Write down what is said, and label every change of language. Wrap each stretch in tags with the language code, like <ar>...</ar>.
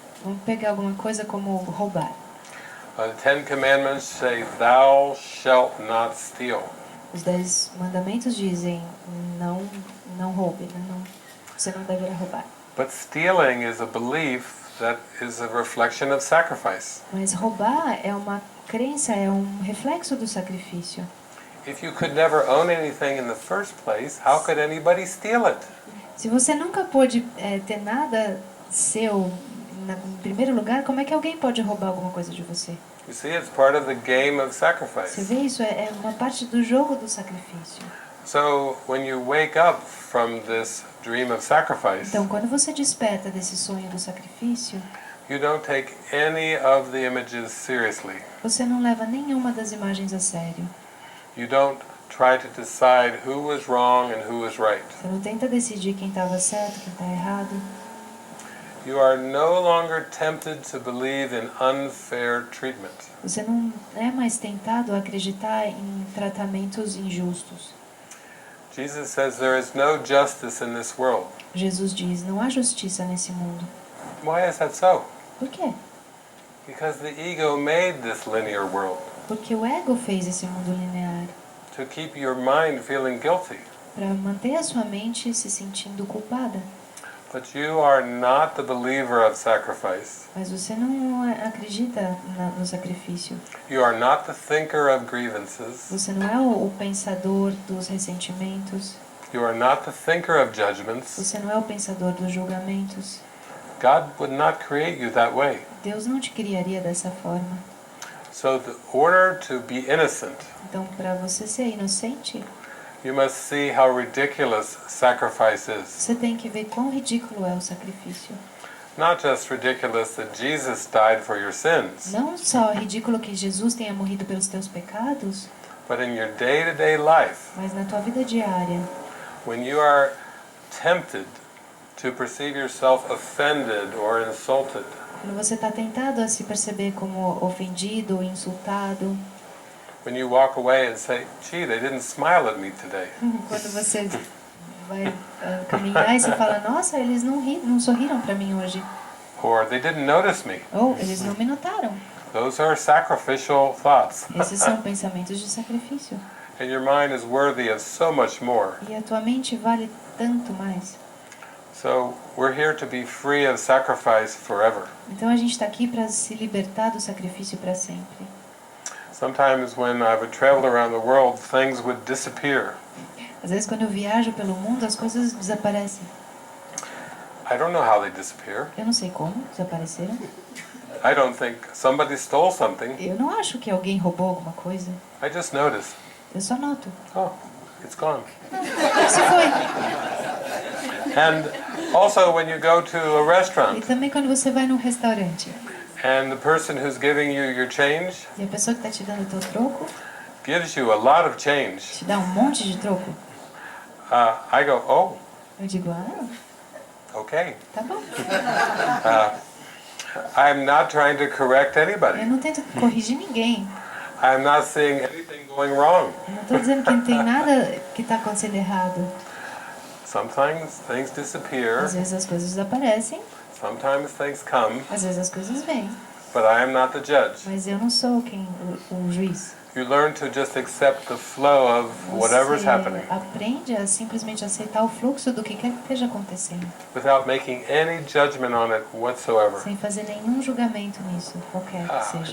<pt>Vamos pegar alguma coisa como roubar.</pt> <en>The Ten Commandments say, "Thou shalt not steal."</en> <pt>Os 10 mandamentos dizem não roube, né? Você não deverá roubar.</pt> <en>But stealing is a belief that is a reflection of sacrifice.</en> <pt>Mas roubar é uma crença, é um reflexo do sacrifício.</pt> <en>If you could never own anything in the first place, how could anybody steal it?</en> <pt>Se você nunca pôde ter nada seu em primeiro lugar, como é que alguém pode roubar alguma coisa de você?</pt> <en>You see, it's part of the game of</en> <pt>Você</pt> <en>sacrifice.</en> <pt>vê isso? É uma parte do jogo do sacrifício.</pt> <en>So when you wake up from this dream of sacrifice,</en> <pt>Então, quando você desperta desse sonho do sacrifício,</pt> <en>you don't take any of the images seriously.</en> <pt>você não leva nenhuma das imagens a sério.</pt> <en>You don't try to decide who was wrong and who was right.</en> <pt>Você não tenta decidir quem estava certo, quem está errado.</pt> <en>You are no longer tempted to believe in unfair treatment.</en> <pt>Você não é mais tentado a acreditar em tratamentos injustos.</pt> <en>Jesus says there is no justice in this world.</en> <pt>Jesus diz, não há justiça nesse mundo.</pt> <en>Why is that so?</en> <pt>Por quê?</pt> <en>Because the ego made this linear world</en> <pt>Porque o ego fez esse mundo linear</pt> <en>to keep your mind feeling guilty.</en> <pt>para manter a sua mente se sentindo culpada.</pt> <en>But you are not the believer of sacrifice.</en> <pt>Mas você não acredita no sacrifício.</pt> <en>You are not the thinker of grievances.</en> <pt>Você não é o pensador dos ressentimentos.</pt> <en>You are not the thinker of judgments.</en> <pt>Você não é o pensador dos julgamentos.</pt> <en>God would not create you that way.</en> <pt>Deus não te criaria dessa forma.</pt> <en>So in order to be innocent,</en> <pt>Então, para você ser inocente,</pt> <en>you must see how ridiculous sacrifice is.</en> <pt>você tem que ver quão ridículo é o sacrifício.</pt> <en>Not just ridiculous that Jesus died for your sins,</en> <pt>Não só é ridículo que Jesus tenha morrido pelos teus pecados,</pt> <en>but in your day-to-day life,</en> <pt>mas na tua vida diária,</pt> <en>when you are tempted to perceive yourself offended or insulted,</en> <pt>quando você está tentado a se perceber como ofendido ou insultado,</pt> <en>when you walk away and say, gee, they didn't smile at me today,</en> <pt>quando você vai caminhar e você fala, nossa, eles não sorriram para mim hoje,</pt> <en>or they didn't notice me.</en> <pt>ou eles não me notaram.</pt> <en>Those are sacrificial thoughts.</en> <pt>Esses são pensamentos de sacrifício.</pt> <en>And your mind is worthy of so much more.</en> <pt>E a tua mente vale tanto mais.</pt> <en>So we're here to be free of sacrifice forever.</en> <pt>Então a gente está aqui para se libertar do sacrifício para sempre.</pt> <en>Sometimes when I would travel around the world, things would disappear.</en> <pt>Às vezes quando eu viajo pelo mundo, as coisas desaparecem.</pt> <en>I don't know how they disappear.</en> <pt>Eu não sei como desapareceram.</pt> <en>I don't think somebody stole something.</en> <pt>Eu não acho que alguém roubou alguma coisa.</pt> <en>I just notice.</en> <pt>Eu só noto.</pt> <en>Oh, it's gone.</en> <pt>Isso foi.</pt> <en>And also when you go to a</en> <pt>E</pt> <en>restaurant</en> <pt>também quando você vai num restaurante</pt> <en>and the person who's giving you your change</en> <pt>e a pessoa que está te dando o teu troco</pt> <en>gives you a lot of change,</en> <pt>te dá um monte de troco,</pt> <en>I go, oh,</en> <pt>eu digo,</pt> <en>okay.</en> <pt>tá bom.</pt> <en>I'm not trying to correct</en> <pt>Eu</pt> <en>anybody.</en> <pt>não tento corrigir ninguém.</pt> <en>I'm not seeing anything going wrong.</en> <pt>Eu não estou dizendo que não tem nada que está acontecendo errado.</pt> <en>Sometimes things disappear,</en> <pt>Às vezes as coisas desaparecem,</pt> <en>sometimes things come,</en> <pt>às vezes as coisas vêm.</pt> <en>but I am not the judge.</en> <pt>Mas eu não sou o juiz.</pt> <en>You learn to just accept the flow of whatever's</en> <pt>Você</pt> <en>happening</en> <pt>aprende a simplesmente aceitar o fluxo do que quer que esteja acontecendo,</pt> <en>without making any judgment on it whatsoever.</en> <pt>sem fazer nenhum julgamento nisso, qualquer que seja.</pt>